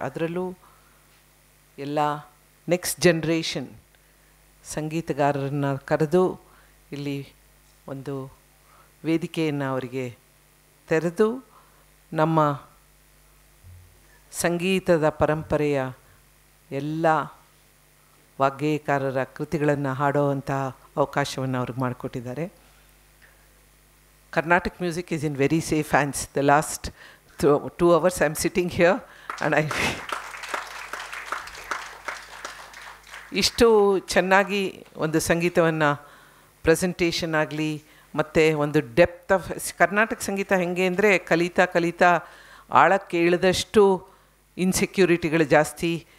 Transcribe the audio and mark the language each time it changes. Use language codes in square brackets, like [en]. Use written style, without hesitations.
[kn] ಅದರಲ್ಲೂ ಎಲ್ಲ next generation ಸಂಗೀತಗಾರರನ್ನ ಕರೆದು ಇಲ್ಲಿ ಒಂದು ವೇದಿಕೆಯನ್ನು ಅವರಿಗೆ ತೆರೆದು ನಮ್ಮ ಸಂಗೀತದ ಪರಂಪರೆಯ ಎಲ್ಲ ವಾಗ್ಗೇಯಕಾರರ ಕೃತಿಗಳನ್ನು ಹಾಡೋವಂಥ ಅವಕಾಶವನ್ನು ಅವ್ರಿಗೆ ಮಾಡಿಕೊಟ್ಟಿದ್ದಾರೆ. [en] Carnatic music is in very safe hands. The last 2 hours I'm sitting here and [kn] ಇಷ್ಟು ಚೆನ್ನಾಗಿ ಒಂದು ಸಂಗೀತವನ್ನು ಪ್ರೆಸೆಂಟೇಷನ್ ಆಗಲಿ ಮತ್ತು ಒಂದು ಡೆಪ್ತ್ ಆಫ್ ಕರ್ನಾಟಕ ಸಂಗೀತ ಹೇಗೆ ಅಂದರೆ ಕಲಿತಾ ಆಳಕ್ಕೆ ಇಳಿದಷ್ಟು ಇನ್ಸೆಕ್ಯೂರಿಟಿಗಳು ಜಾಸ್ತಿ.